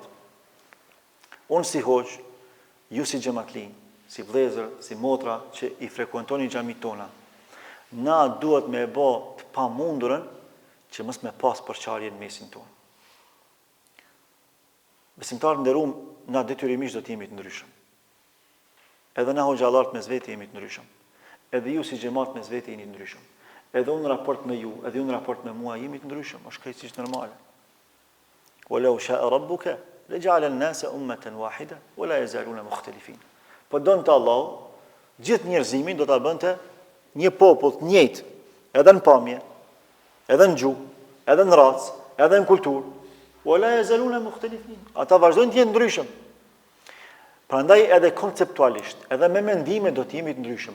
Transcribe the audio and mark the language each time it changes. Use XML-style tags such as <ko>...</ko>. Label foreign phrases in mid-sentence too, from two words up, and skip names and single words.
<sq>Unë si hoq, ju si xhamatllin, si vëllezër, si motra që i frekuentoni xhamit tona, na duhet me bë të pamundurën që mos me pas përçarje në mesin tonë. Besimtarë nderuam, na detyrimisht do të jemi të ndryshëm. Edhe na hoxhallarët mes vetë jemi të ndryshëm. Edhe ju si xhamat mes vetë jeni të ndryshëm. Edhe unë në raport me ju, edhe ju në raport me mua jemi të ndryshëm, është krejtësisht normale.</sq> <ar>ولو شاء ربك لجعل الناس أمة واحدة ولا يزالون مختلفين.</ar> <sq>Po donte Allahu, gjithë njerëzimin do ta bënte një popull të njëjtë, edhe në pamje, edhe në gjuhë, edhe në racë, edhe në kulturë.</sq> <ar>ولا يزالون مختلفين.</ar> <sq>Ata vazhdojnë të jenë ndryshëm. Prandaj edhe konceptualisht, edhe me mendime do të jemi të ndryshëm.</sq>